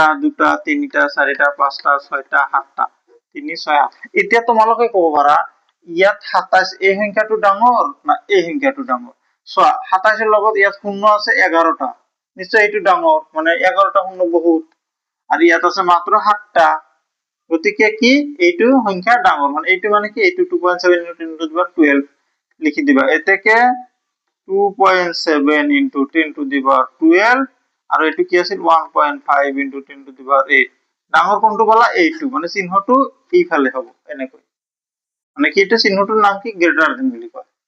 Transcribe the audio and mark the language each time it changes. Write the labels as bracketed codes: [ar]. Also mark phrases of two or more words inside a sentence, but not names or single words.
[as] দুটা তিনিটা 4টা 5টা 6টা 7টা 3 6 এতিয়া তোমালোকে ক'ব পাৰা ইয়াত 27 এই সংখ্যাটো ডাঙৰ না এই সংখ্যাটো ডাঙৰ সো 27 এর লগত ইয়াত শূন্য আছে 11টা নিশ্চয় এটো ডাঙৰ মানে 11টা শূন্য বহুত আৰু ইয়াত আছে মাত্ৰ 7টা গতিকে কি এইটো সংখ্যা ডাঙৰ মানে এইটো মানে কি এইটো 2.7 [en] into 10 to the power 12 [as] লিখি দিবা এতেকে 2.7 [en] into 10 to the power 12 [as] আৰু এটো কি আছিল 1.5 [en] into 10 to the power 8 [as] ডাঙৰ কোনটো বলা এইটো মানে চিহ্নটো এইফালে হ'ব এনেকৈ মানে কি এটা চিহ্নটোৰ নাম কি [en] greater than [as] বুলি কয়